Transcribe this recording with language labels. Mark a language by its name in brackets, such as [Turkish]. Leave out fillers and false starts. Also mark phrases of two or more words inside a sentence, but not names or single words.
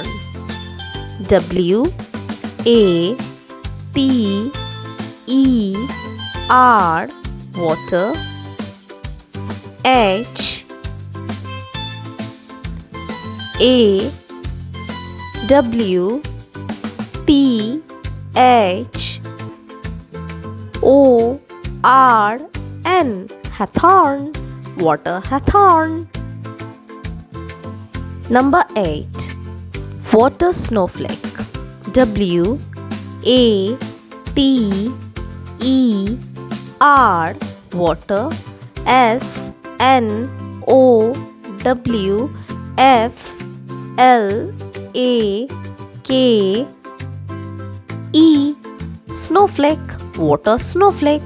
[English] W A T E R water H A W T H O R N hawthorn, water hawthorn. Number 8. Water snowflake. W A T E R water S N O W F L A K E snowflake, water snowflake.